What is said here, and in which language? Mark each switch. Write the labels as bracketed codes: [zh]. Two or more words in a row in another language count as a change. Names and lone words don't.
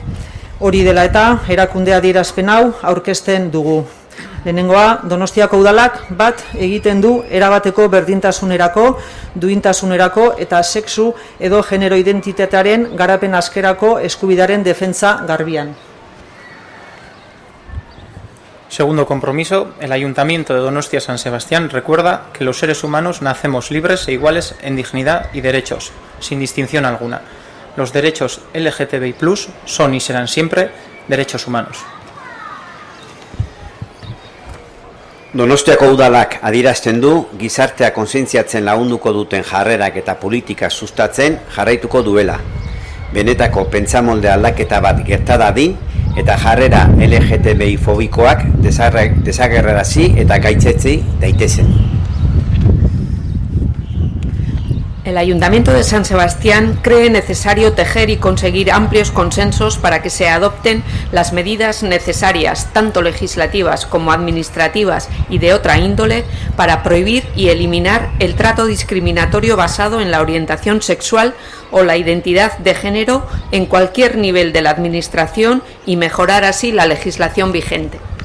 [eu] Hori dela eta erakunde adierazpen hau aurkezten dugu. Lehenengoa, Donostiako udalak bat egiten du erabateko berdintasunerako, duintasunerako eta sexu edo genero identitatearen garapen askerako eskubidaren defentsa garbian. [es] Segundo compromiso, el Ayuntamiento de Donostia San Sebastián recuerda que los seres humanos nacemos libres e iguales en dignidad y derechos, sin distinción alguna. Los derechos LGTBI+ son y serán siempre derechos humanos. [eu] Donostiako udalak adierazten du gizartea kontzientziatzen lagunduko duten jarrerak eta politika sustatzen jarraituko duela. Benetako pentsamolde aldaketa bat gerta dadin eta jarrera LGTBI fobikoak desagerrarazi eta gaitzetsi daitezen. [es] El Ayuntamiento de San Sebastián cree necesario tejer y conseguir amplios consensos para que se adopten las medidas necesarias, tanto legislativas como administrativas y de otra índole, para prohibir y eliminar el trato discriminatorio basado en la orientación sexual o la identidad de género en cualquier nivel de la administración y mejorar así la legislación vigente.